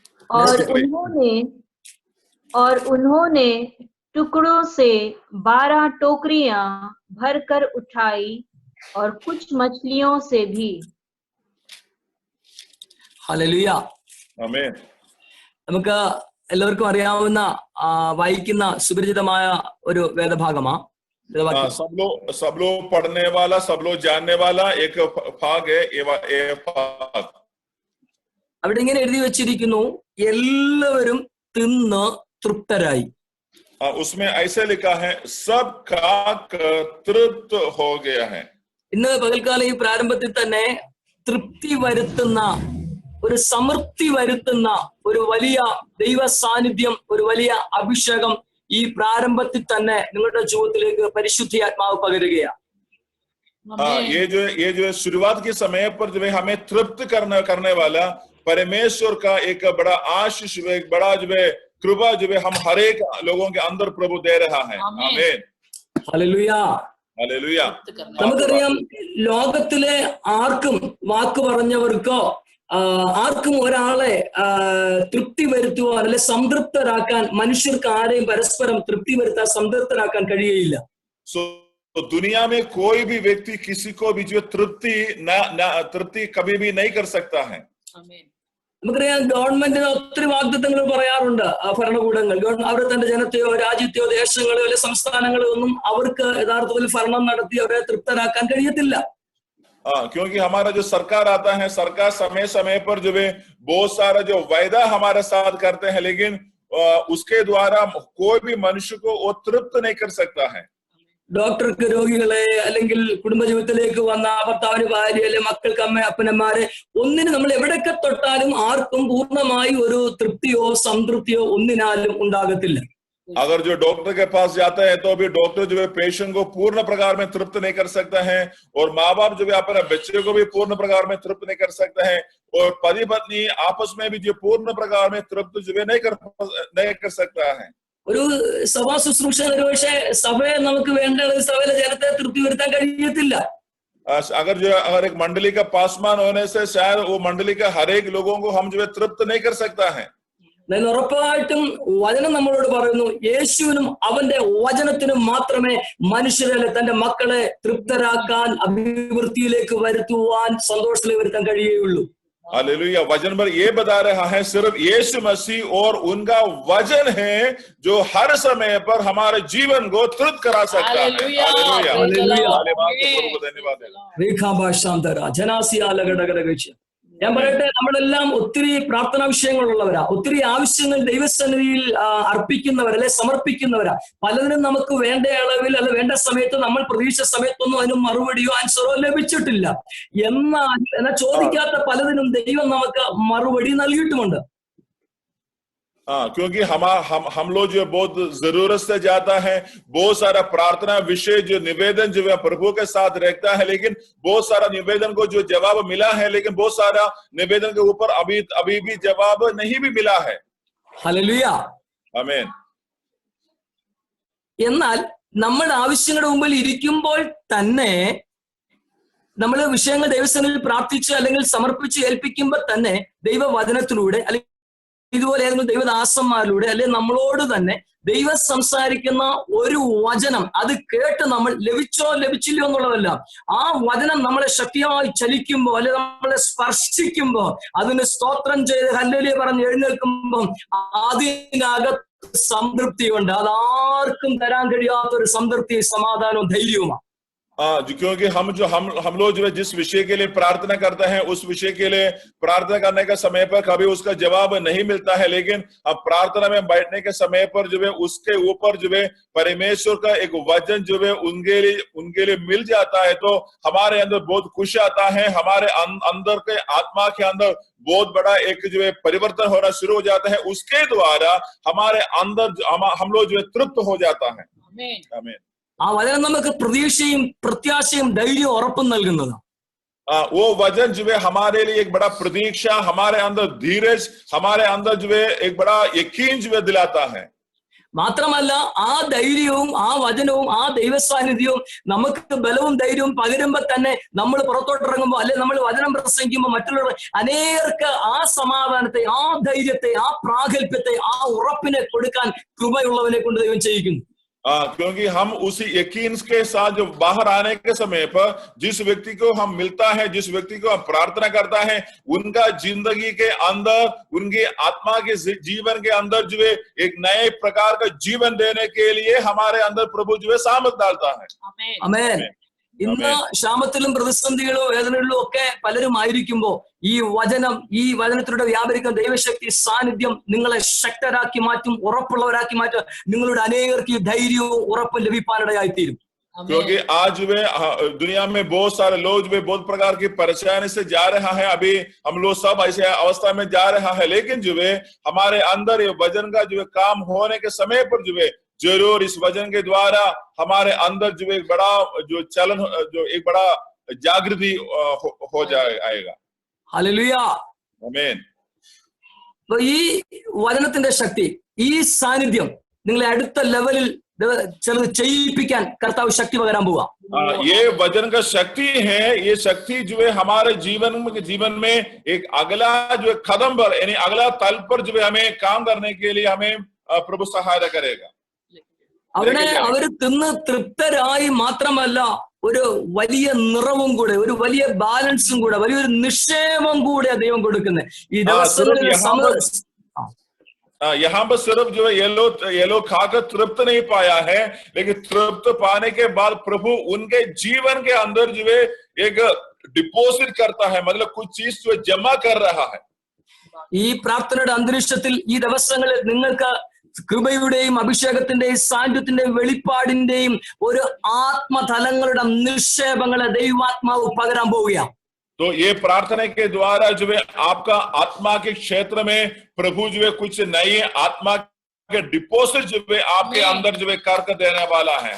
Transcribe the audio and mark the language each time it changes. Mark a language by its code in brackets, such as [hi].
[hi] और उन्होंने टुकड़ों से 12 टोकरियां भरकर उठाई और कुछ मछलियों से भी। [ml] ഹല്ലേലൂയ. [hi] आमीन. [ml] നമുക്ക് എല്ലാവർക്കും അറിയാവുന്ന വായിക്കുന്ന സുപരിചിതമായ ഒരു വേദഭാഗമാ. [hi] सब लोग पढ़ने वाला, सब लोग जानने वाला एक भाग है ये भाग. [ml] അവിടെ ഇങ്ങനെ എഴുതി വെച്ചിരിക്കുന്നു, എല്ലാവരും തിന്ന് തൃപ്തരായി. [hi] उसमें ऐसे लिखा है सब खाकर तृप्त हो गया है. [ml] ഇന്ന് പകൽക്കാലം ഈ പ്രാരംഭത്തിൽ തന്നെ തൃപ്തി വരുത്തുന്ന ഒരു സമൃദ്ധി വരുത്തുന്ന ഒരു വലിയ ദൈവ സാന്നിധ്യം, ഒരു വലിയ അഭിഷേകം ഈ പ്രാരംഭത്തിൽ തന്നെ നിങ്ങളുടെ ജീവിതത്തിലേക്ക് പരിശുദ്ധാത്മാവ് പകരുകയാണ്. [hi] ये जो शुरुआत के समय पर जो है हमें तृप्त करने वाला परमेश्वर का एक बड़ा आशीष, एक बड़ा जो है कृपा जो है हम हर एक लोगों के अंदर प्रभु दे रहा है. आमीन. [ml] ഹല്ലേലൂയ. ഹല്ലേലൂയ. നമുക്കറിയാം, ലോകത്തിലെ ആർക്കും വാക്ക് പറഞ്ഞവർക്കോ ആർക്കും ഒരാളെ തൃപ്തി വരുത്തുവാൻ അല്ലെ സംതൃപ്തരാക്കാൻ മനുഷ്യർക്ക് ആരെയും പരസ്പരം തൃപ്തി വരുത്താൻ സംതൃപ്തരാക്കാൻ കഴിയുകയില്ല. [hi] तो दुनिया में कोई भी व्यक्ति किसी को भी जो तृप्ति कभी भी नहीं कर सकता है. [ml] നമുക്കറിയാം, ഗവൺമെന്റിന് ഒത്തിരി വാഗ്ദത്തങ്ങൾ പറയാറുണ്ട്. ഭരണകൂടങ്ങൾ അവരെ തന്റെ ജനത്തെയോ രാജ്യത്തെയോ ദേശങ്ങളോ അല്ലെ സംസ്ഥാനങ്ങളോ ഒന്നും അവർക്ക് യഥാർത്ഥത്തിൽ ഭരണം നടത്തി അവരെ തൃപ്തരാക്കാൻ കഴിയത്തില്ല. [hi] क्योंकि हमारा जो सरकार आता है, सरकार समय समय पर जो है बहुत सारा जो वायदा हमारे साथ करते हैं, लेकिन उसके द्वारा कोई भी मनुष्य को वो तृप्त नहीं कर सकता है. [ml] ഡോക്ടർക്ക് രോഗികളെ അല്ലെങ്കിൽ കുടുംബജീവിതത്തിലേക്ക് വന്ന ഭർത്താവിന് ഭാര്യ അല്ലെ മക്കൾക്ക് അമ്മ അപ്പനന്മാരെ ഒന്നിന് നമ്മൾ എവിടെയൊക്കെ തൊട്ടാലും ആർക്കും പൂർണ്ണമായി ഒരു തൃപ്തിയോ സംതൃപ്തിയോ ഒന്നിനാലും ഉണ്ടാകത്തില്ല. [hi] अगर जो डॉक्टर के पास जाता है तो भी डॉक्टर जो है पेशेंट को पूर्ण प्रकार में तृप्त नहीं कर सकता है, और माँ बाप जो है अपने बच्चे को भी पूर्ण प्रकार में तृप्त नहीं कर सकता है, और पति पत्नी आपस में भी जो पूर्ण प्रकार में तृप्त जो है नहीं कर सकता है. [ml] ഒരു സഭാ ശുശ്രൂഷ ഒരുപക്ഷെ സഭയെ നമുക്ക് വേണ്ട സഭയിലെ ജനത്തെ തൃപ്തി വരുത്താൻ കഴിയത്തില്ല. [hi] अगर एक मंडली का पासवान होने से शायद वो मंडली का हर एक लोगों को हम जो है तृप्त नहीं कर सकता है. [ml] ഉറപ്പായിട്ടും വചനം നമ്മളോട് പറയുന്നു, യേശുവിനും അവന്റെ വചനത്തിനും മാത്രമേ മനുഷ്യരെ തന്റെ മക്കളെ തൃപ്തരാക്കാൻ, അഭിവൃദ്ധിയിലേക്ക് വരുത്തുവാൻ, സന്തോഷത്തിലേക്ക് വരുത്താൻ കഴിയുകയുള്ളൂ. [hi] हालेलुया. वचन पर ये बता रहा है सिर्फ यीशु मसीह और उनका वचन है जो हर समय पर हमारे जीवन को तृप्त करा सकता है. हालेलुया. धन्यवाद. [ml] ഞാൻ പറയട്ടെ, നമ്മളെല്ലാം ഒത്തിരി പ്രാർത്ഥനാ വിഷയങ്ങളുള്ളവരാ, ഒത്തിരി ആവശ്യങ്ങൾ ദൈവസന്നിധിയിൽ അർപ്പിക്കുന്നവരാ അല്ലെ സമർപ്പിക്കുന്നവരാ. പലതിനും നമുക്ക് വേണ്ട അളവിൽ അല്ലെ വേണ്ട സമയത്ത് നമ്മൾ പ്രതീക്ഷിച്ച സമയത്തൊന്നും അതിന് മറുപടിയോ ആൻസറോ ലഭിച്ചിട്ടില്ല. എന്നാൽ ചോദിക്കാത്ത പലതിനും ദൈവം നമുക്ക് മറുപടി നൽകിയിട്ടുമുണ്ട്. [hi] क्योंकि हम लोग जो बहुत जरूरत से जाता है, बहुत सारा प्रार्थना विषय जो निवेदन जो है प्रभु के साथ रखता है, लेकिन बहुत सारा निवेदन को जो जवाब मिला है, लेकिन बहुत सारा निवेदन के ऊपर अभी भी जवाब नहीं भी मिला है. [ml] ഹല്ലേലൂയ. ആമേൻ. എന്നാൽ നമ്മുടെ ആവശ്യങ്ങളുടെ മുമ്പിൽ ഇരിക്കുമ്പോൾ തന്നെ നമ്മൾ വിഷയങ്ങൾ ദൈവസന്നിധിയിൽ പ്രാർത്ഥിച്ച് അല്ലെങ്കിൽ സമർപ്പിച്ച് ഏൽപ്പിക്കുമ്പോൾ തന്നെ ദൈവവചനത്തിലൂടെ അല്ലെങ്കിൽ ഇതുപോലെ ഏതെങ്കിലും ദൈവദാസന്മാരിലൂടെ അല്ലെ നമ്മളോട് തന്നെ ദൈവം സംസാരിക്കുന്ന ഒരു വചനം അത് കേട്ട് നമ്മൾ ലഭിച്ചില്ലയോ എന്നുള്ളതല്ല, ആ വചനം നമ്മളെ ശക്തിയായി ചലിക്കുമ്പോ അല്ലെ നമ്മളെ സ്പർശിക്കുമ്പോ അതിന് സ്തോത്രം ചെയ്ത് ഹല്ലേലൂയ പറഞ്ഞ് എഴുന്നേൽക്കുമ്പോ അതിനകത്ത് സംതൃപ്തിയുണ്ട്. അതാർക്കും തരാൻ കഴിയാത്തൊരു സംതൃപ്തി, സമാധാനവും ധൈര്യവുമാണ്. [hi] क्योंकि हम लोग जो है जिस विषय के लिए प्रार्थना करते हैं, उस विषय के लिए प्रार्थना करने का समय पर कभी उसका जवाब नहीं मिलता है, लेकिन अब प्रार्थना में बैठने के समय पर जो है उसके ऊपर जो है परमेश्वर का एक वचन जो है उनके लिए मिल जाता है, तो हमारे अंदर बहुत खुशी आता है. हमारे अंदर के आत्मा के अंदर बहुत बड़ा एक जो है परिवर्तन होना शुरू हो जाता है. उसके द्वारा हमारे अंदर हम लोग जो है तृप्त हो जाता है. आमीन. [ml] ആ വചനം നമുക്ക് പ്രതീക്ഷയും പ്രത്യാശയും ധൈര്യവും ഉറപ്പും നൽകുന്നതാണ്. [hi] वो वचन जो है हमारे लिए एक बड़ा प्रतीक्षा, हमारे अंदर धीरज, हमारे अंदर जो है एक बड़ा यकीन जो है दिलाता है. [ml] മാത്രമല്ല ആ ധൈര്യവും ആ വചനവും ആ ദൈവസാന്നിധ്യവും നമുക്ക് ബലവും ധൈര്യവും പകരുമ്പോ തന്നെ നമ്മൾ പുറത്തോട്ടിറങ്ങുമ്പോൾ, അല്ലെ നമ്മൾ വചനം പ്രസംഗിക്കുമ്പോൾ മറ്റുള്ളവർ അനേകർക്ക് ആ സമാധാനത്തെ, ആ ധൈര്യത്തെ, ആ പ്രാഗൽഭ്യത്തെ, ആ ഉറപ്പിനെ കൊടുക്കാൻ കൃപയുള്ളവനെ കൊണ്ട് ദൈവം ചെയ്യിക്കുന്നു. [hi] क्योंकि हम उसी यकीन के साथ जो बाहर आने के समय पर जिस व्यक्ति को हम मिलता है, जिस व्यक्ति को हम प्रार्थना करता है, उनका जिंदगी के अंदर, उनकी आत्मा के जीवन के अंदर जो है एक नए प्रकार का जीवन देने के लिए हमारे अंदर प्रभु जो है सामर्थ डालता है. आमेन. [ml] ഇന്ന് ക്ഷാമത്തിലും പ്രതിസന്ധികളോ വേദനകളിലും ഒക്കെ പലരും ആയിരിക്കുമ്പോ ഈ വചനത്തിലൂടെ വ്യാപരിക്കുന്ന ദൈവശക്തി സാന്നിധ്യം നിങ്ങളെ ശക്തരാക്കി മാറ്റും, ഉറപ്പുള്ളവരാക്കി മാറ്റും. നിങ്ങളുടെ അനേകർക്ക് ധൈര്യവും ഉറപ്പും ലഭിക്കാനിടയായിത്തീരും. [hi] क्योंकि आज वे दुनिया में बहुत सारे लोग जो बहुत प्रकार की परेशानी से जा रहा है. अभी हम लोग सब ऐसे अवस्था में जा रहा है, लेकिन जो है हमारे अंदर ये वचन का जो है काम होने के समय पर जो है जरूर इस वचन के द्वारा हमारे अंदर जो एक बड़ा जो चलन, जो एक बड़ा जागृति हो जाएगा. [ml] ഹല്ലേലൂയ. ആമേൻ. അപ്പൊ ഈ വചനത്തിന്റെ ശക്തി, ഈ സാന്നിധ്യം നിങ്ങളെ അടുത്ത ലെവലിൽ ചിലത് ചെയ്യിപ്പിക്കാൻ കർത്താവ് ശക്തി പകരാൻ പോവാ. [hi] ये वचन का शक्ति है. ये शक्ति जो है हमारे जीवन में एक अगला जो है कदम पर, यानी अगला तल पर जो है हमें काम करने के लिए हमें प्रभु सहायता करेगा. [ml] അവര് തിന്ന് തൃപ്തരായി മാത്രമല്ല, ഒരു വലിയ നിറവും കൂടെ, ഒരു വലിയ ബാലൻസും കൂടെ, വലിയൊരു നിക്ഷേപം കൂടെ ദൈവം കൊടുക്കുന്നത് ഈ ദിവസങ്ങളിൽ. [hi] यहाँ पर सिर्फ जो है ये लोग खाकर तृप्त नहीं पाया है, लेकिन तृप्त पाने के बाद प्रभु उनके जीवन के अंदर जो है एक डिपॉजिट करता है, मतलब कुछ चीज जो जमा कर रहा है. [ml] ഈ പ്രാർത്ഥനയുടെ അന്തരീക്ഷത്തിൽ ഈ ദിവസങ്ങളിൽ നിങ്ങൾക്ക് കൃപയുടെയും അഭിഷേകത്തിന്റെയും സാന്നിധ്യത്തിന്റെയും വെളിപ്പാടിന്റെയും ഒരു ആത്മതലങ്ങളുടെ നിക്ഷേപങ്ങളെ ദൈവാത്മാവ് പകരാൻ പോവുകയാണ്. [hi] तो ये प्रार्थना के द्वारा जो है आपका आत्मा के क्षेत्र में प्रभु जो है कुछ नई आत्मा के डिपॉजिट जो है आपके अंदर जो है करके देने वाला है.